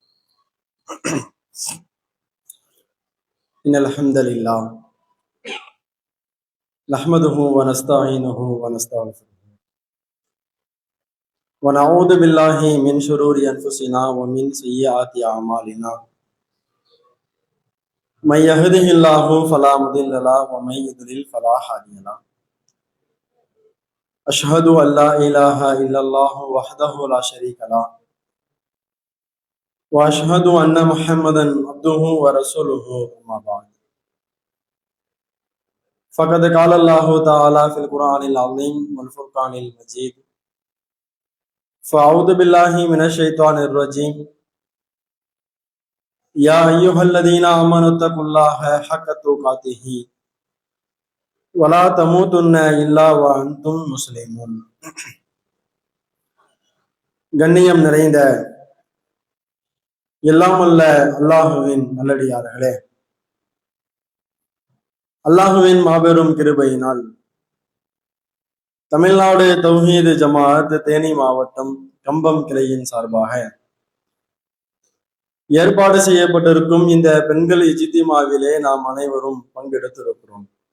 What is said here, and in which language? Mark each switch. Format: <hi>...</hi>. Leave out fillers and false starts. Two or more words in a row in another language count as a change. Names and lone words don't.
<ar>إن الحمد لله نحمده ونستعينه ونستغفره ونعوذ بالله من شرور أنفسنا ومن سيئات أعمالنا. من يهده الله فلا مضل له ومن يضلل فلا هادي له أشهد أن لا إله إلا الله وحده لا شريك له وأشهد أن محمدا عبده ورسوله أما بعد فقد قال الله تعالى في القرآن العظيم والفرقان المجيد فأعوذ بالله من الشيطان الرجيم يا أيها الذين آمنوا اتقوا الله حق تقاته ولا تموتن إلا وأنتم مسلمون.</ar> <ta>கண்ணியம் நிறைந்த எல்லாமல்ல அல்லாஹுவின் நல்லடியார்களே, அல்லாஹுவின் மாபெரும் கிருபையினால் தமிழ்நாடு தௌஹீது ஜமாஅத் தேனி மாவட்டம் கம்பம் கிளையின் சார்பாக ஏற்பாடு செய்யப்பட்டிருக்கும் இந்த பெண்கள் இஜ்திமாவிலே நாம் அனைவரும் பங்கெடுத்திருக்கிறோம்.</ta>